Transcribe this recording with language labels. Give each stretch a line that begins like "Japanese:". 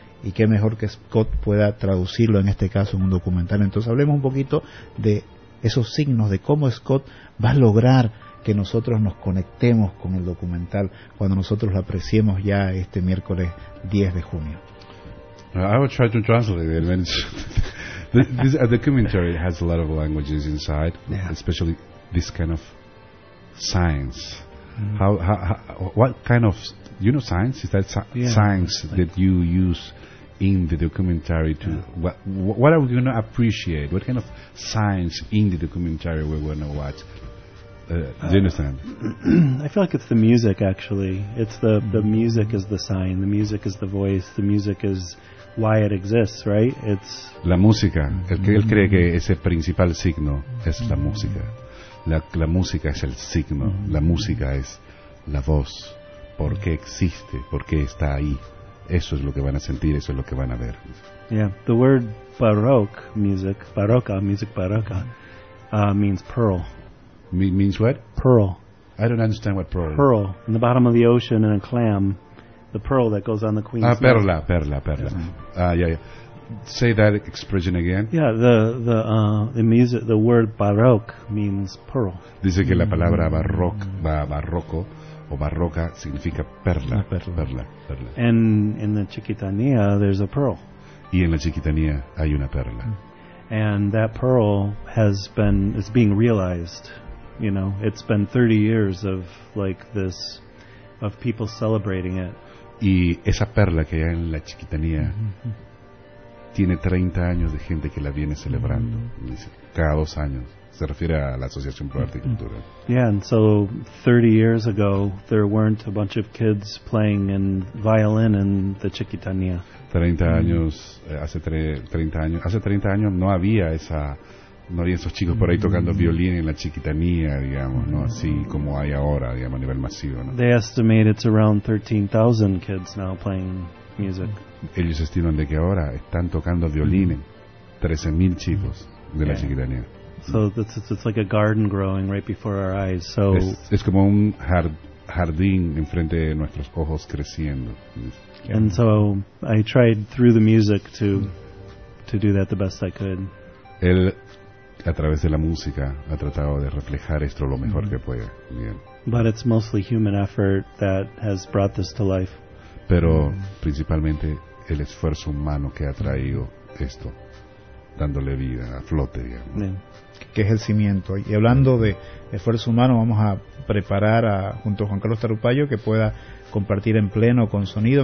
Spanish: Y qué mejor que Scott pueda traducirlo en este caso en un documental. Entonces hablemos un poquito de esos signos, de cómo Scott va a lograr que nosotros nos conectemos con el documental cuando nosotros lo apreciemos ya este miércoles 10 de junio.
English: I will try to translate it. This documentary has a lot of languages inside, especially this kind of science. What kind of, you know, science? Is that science that you use in the documentary to what are we going to appreciate? What kind of science in the documentary we're going to watch? Do you understand? I feel like it's the music, actually. It's the music is the sign. The music is the voice. The music is why it exists, right? It's
Spanish: la música. Él cree que ese principal signo es la música. La música es el signo, la música es la voz. ¿Por qué existe? ¿Por qué está ahí? Eso es lo que van a sentir, eso es lo que van a ver.
English: Yeah, the word baroque music, baroca, music baroca, means pearl. Means what? Pearl. I don't understand what pearl is. Pearl, in the bottom of the ocean in a clam, the pearl that goes on the queen's neck. Perla. Say that expression again. Yeah, the music, the word baroque means pearl.
Spanish: Dice que la palabra barroco o barroca significa perla. Perla.
English: And in the Chiquitania, there's a pearl.
Spanish: Y en la Chiquitania hay una perla.
English: And that pearl is being realized. You know, it's been 30 years of people celebrating it.
Spanish: Y esa perla que hay en la Chiquitania. Tiene 30 años de gente que la viene celebrando, dice, cada dos años. Se refiere a la Asociación Pro Arte y Cultura.
English: Yeah, and so 30 years ago, there weren't a bunch of kids playing in violin in the Chiquitania.
Spanish: 30 años, hace 30 años no había esa, no había esos chicos por ahí tocando violín en la Chiquitania, digamos, ¿no? Así como hay ahora, digamos, a nivel masivo, ¿no?
English: They estimate it's around 13,000 kids now playing music.
Spanish: Ellos estiman de que ahora están tocando violín 13,000 chicos de la Chiquitania.
English: So it's like a garden growing right before our eyes. So
Spanish: es como un jardín enfrente de nuestros ojos creciendo.
English: And so I tried through the music to do that the best I could.
Spanish: Él a través de la música ha tratado de reflejar esto lo mejor que puede. Bien.
English: But it's mostly human effort that has brought this to life.
Spanish: Pero principalmente el esfuerzo humano que ha traído esto, dándole vida, a flote, digamos. Bien. Que es el cimiento. Y hablando de esfuerzo humano, vamos a preparar junto a Juan Carlos Tarupayo que pueda compartir en pleno con sonido.